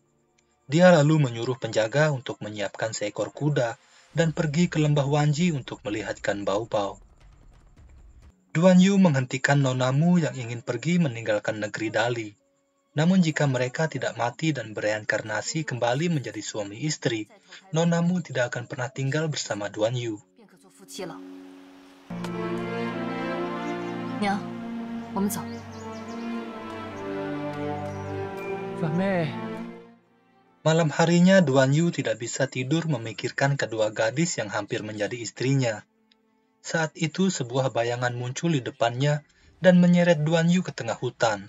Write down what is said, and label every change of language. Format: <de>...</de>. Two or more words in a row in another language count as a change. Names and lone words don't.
<id>Dia lalu menyuruh penjaga untuk menyiapkan seekor kuda dan pergi ke lembah Wanji untuk melihat Gan Baobao. Duan Yu menghentikan Nona Mu yang ingin pergi meninggalkan negeri Dali. Namun jika mereka tidak mati dan bereinkarnasi kembali menjadi suami istri, Nona Mu tidak akan pernah tinggal bersama Duan Yu.</id> <zh>Nyang, 我们走。</zh> <id>Malam harinya Duan Yu tidak bisa tidur memikirkan kedua gadis yang hampir menjadi istrinya. Saat itu sebuah bayangan muncul di depannya dan menyeret Duan Yu ke tengah hutan.</id>